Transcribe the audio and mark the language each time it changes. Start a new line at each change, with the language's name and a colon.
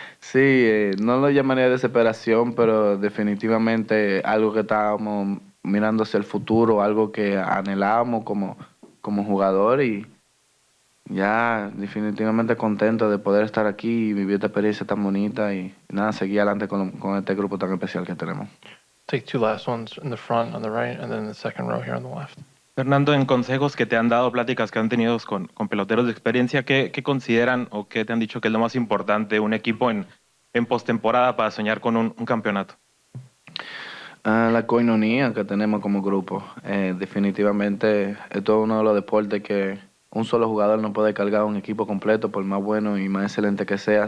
Spanish: Sí, no lo llamaría desesperación, pero definitivamente algo que estábamos mirando hacia el futuro, algo que anhelábamos como jugador y Ya definitivamente contento de poder estar aquí y vivir esta experiencia tan bonita y nada, seguir adelante con este grupo tan especial que tenemos.
English: Take two last ones in the front on the right, and then the second row here on the left.
Spanish: Fernando, en consejos que te han dado, pláticas que han tenido con peloteros de experiencia, ¿qué consideran o qué te han dicho que es lo más importante de un equipo en postemporada para soñar con un campeonato? La coinonía que tenemos como grupo. Definitivamente esto es uno de los deportes que un solo jugador no puede cargar un equipo completo, por más bueno y más excelente que sea.